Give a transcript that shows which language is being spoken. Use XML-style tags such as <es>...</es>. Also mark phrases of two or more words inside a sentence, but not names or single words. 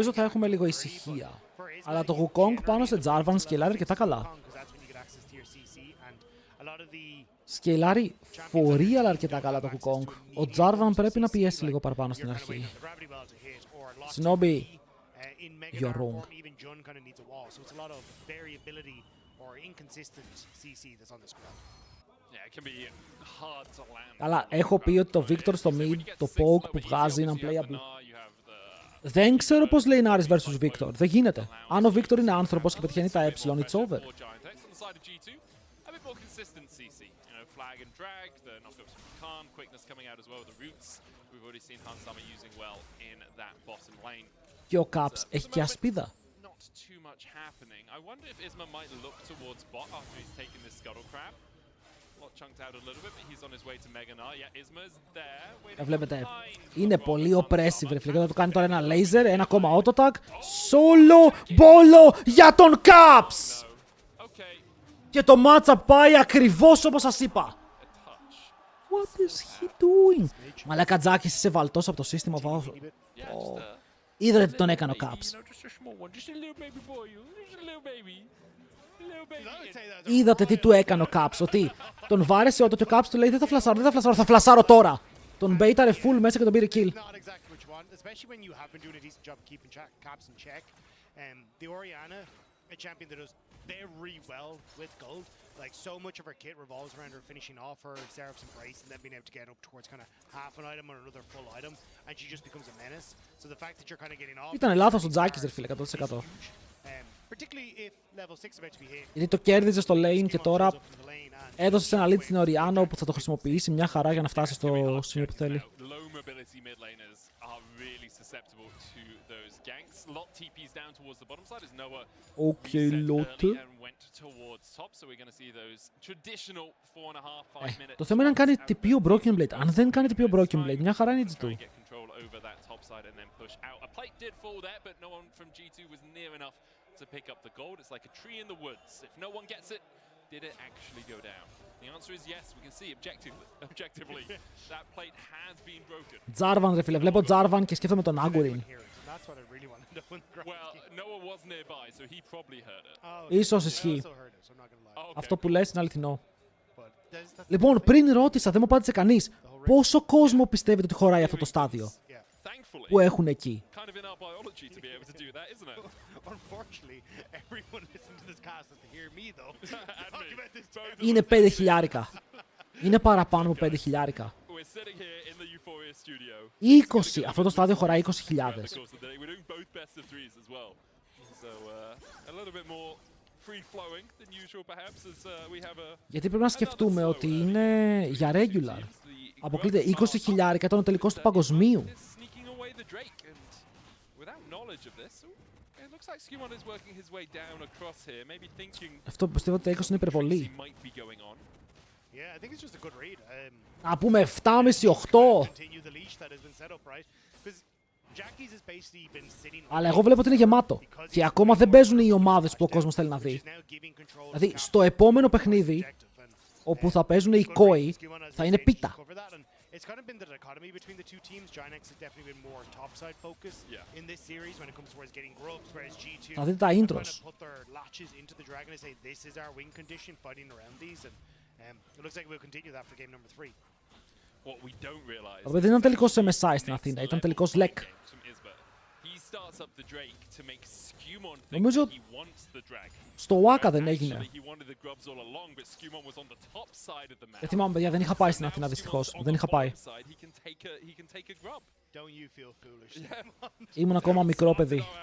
<el>Νομίζω</el> <en>and</en> <el>θα</el> <en>get</en> <el>έχουμε</el> <en>out</en> <el>λίγο</el> <en>early,</en> <el>ησυχία.</el> <en>but for Isma,</en> <el>Αλλά το</el> <en>you Wukong generally</en> <el>πάνω σε</el> <en>have to</en> <el>Jarvan</el> <en>level</en> <el>σκελάρει αρκετά</el> <en>6</en> <el>καλά.</el> <en>Wukong, 'cause that's when you get access to your CC, and a lot of the</en> <el>Σκελάρει φορεί αλλά αρκετά καλά το Wukong. Ο Jarvan πρέπει να πιέσει λίγο παραπάνω στην αρχή.</el> <en>Shinobi, you're wrong. Even Jun kind of needs a wall, so it's a lot of variability or inconsistent CC that's on the squad. Yeah, it can be hard to land.</en> <el>Αλλά έχω πει ότι το Victor στο mid, το poke που βγάζει είναι unplayable. Δεν ξέρω πώς λέει Naris vs Victor. Δεν γίνεται. Αν ο Victor είναι άνθρωπος και πετυχαίνει τα</el> <en>it's over. A bit more consistent CC, you know, flag and drag, the knockups from Khan, quickness coming out as well, the roots. We've already seen Hansama using well in that bottom lane.</en> <el>Και ο Caps έχει και ασπίδα.</el> <en>Not too much happening. I wonder if Isma might look towards bot after he's taken this scuttle crab. Lot chunked out a little bit, but he's on his way to Mega Gnar. Yeah, Isma's there. Waiting</en> <el>Βλέπετε,</el> <en>behind.</en> <el>είναι πολύ oppressive ρε φίλε. Και θα του κάνει τώρα ένα laser, ένα ακόμα</el> <en>auto tag.</en> <el>Solo bolo για τον Caps!</el> <en>Okay,</en> <el>Και το matchup πάει ακριβώς όπως σας είπα.</el> <en>touch. What is he doing?</en> <el>Μαλάκα Τζάκης, είσαι βαλτός από το σύστημα.</el> <en>Yeah, just</en> <el>Είδατε τι τον έκανε ο Caps.</el> <en>you know, just a small one, just a little baby boy, just a little baby.</en> <el>Είδατε τι του έκανε ο Caps. Ότι τον βάρεσε auto και ο Caps του λέει δεν θα φλασάρω, δεν θα φλασάρω, θα φλασάρω τώρα. Τον μπέιταρε full μέσα και τον πήρε kill.</el> <en>Not exactly what you want, especially when you have been doing a decent job of keeping Caps in check. The Orianna, a champion that does very well with gold. Like, so much of her kit revolves around her finishing off her Seraph's Embrace and then being able to get up towards kind of half an item or another full item, and she just becomes a menace. So the fact that you're kind of getting off...</en> <el>Ήταν λάθος ο Τζάκης ρε φίλε, 100%.</el> <en>Particularly if level 6 about to be hit.</en> <el>Γιατί το κέρδιζε στο lane και</el> <en>Skewmon</en> <el>τώρα</el> <en>shows up in the lane and-</en> <el>έδωσε ένα lead στην Οριάνο που θα το χρησιμοποιήσει μια χαρά για να φτάσει στο σημείο που θέλει.</el> <en>Low mobility mid laners are really susceptible to those ganks. Lot TPs down towards the bottom side as Noah Okay, reset Lot. early and went towards top. So we're going to see those traditional 4.5-5 minute</en> <el>Το θέμα είναι αν κάνει TP ο Broken Blade. Αν δεν κάνει TP ο Broken Blade, μια χαρά είναι η</el> <en>try</en> <el>G2.</el> <en>and get control over that top side and then push out. A plate did fall there, but no one from G2 was near enough to pick up the gold. It's like a tree in the woods. If no one gets it, did it actually go down? The answer is yes. We can see objectively that plate has been broken.</en> <el>Jarvan ρε φίλε, βλέπω Jarvan και σκέφτομαι τον Agurin.</el> <en>That's what I really want to know in the grand Well, scheme. Noah was nearby, so he probably heard it. Oh,</en> <el>Ίσως</el> <en>I</en> <el>ισχύει.</el> <en>also heard it, so I'm not gonna lie. Oh, okay.</en> <el>Αυτό που λες είναι αληθινό.</el> <en>But that's</en> <el>Λοιπόν, πριν ρώτησα, δεν μου απάντησε κανείς. Πόσο κόσμο πιστεύετε ότι χωράει αυτό το στάδιο</el> <en>yeah. Thankfully,</en> <el>που έχουν εκεί?</el> <en>kind of in our biology to be able to do that, isn't it? Unfortunately, everyone listening to this cast has to hear me though. And Talk me. about this Both</en> <el>Είναι 5 χιλιάρικα. Είναι παραπάνω από 5 χιλιάρικα.</el> <en>We're sitting here in the Euphoria studio.</en> <el>20. Αυτό το στάδιο χωράει 20.000.</el> <en>Of course, today we're doing both best of threes as well. So a little bit more free-flowing than usual, perhaps, as we have a.</en> <el>Γιατί πρέπει να σκεφτούμε ότι είναι για regular. Αποκλείται 20.000 ήταν ο τελικός του παγκοσμίου.</el> <en>Sneaking away the Drake, and without knowledge of this, it looks like Skewmon is working his way down across here, maybe thinking</en> <el>Αυτό πιστεύω ότι τα 20 είναι υπερβολή.</el> <en>he might be going on. Yeah, I think it's just a good read.</en> <el>Να πούμε 7,5-8.</el> <en>Continue the leash that has been set up, right? Because Jackie's has basically been sitting.</en> <el>Αλλά εγώ βλέπω ότι είναι γεμάτο. Και ακόμα δεν παίζουν οι ομάδες που ο κόσμος θέλει να δει. Δηλαδή, στο επόμενο παιχνίδι, όπου θα παίζουν οι κόοι, θα είναι πίτα.</el> <en>It's kind of been the dichotomy between the two teams. Giant has definitely been more topside focused in this series when it comes towards getting grubs, whereas G2</en> <el>Θα δείτε τα intros.</el> <en>put their latches into the dragon and say this is our win condition, fighting around these, and it looks like we'll continue that for game number 3. What we don't realize.</en> <el>Δεν ήταν τελικός MSI στην Αθήνα, ήταν τελικός LEC. Νομίζω στο Waka δεν έγινε. Δεν θυμάμαι, παιδιά, δεν είχα πάει στην Αθήνα δυστυχώς. Δεν είχα πάει. Ήμουν ακόμα μικρό παιδί.</el>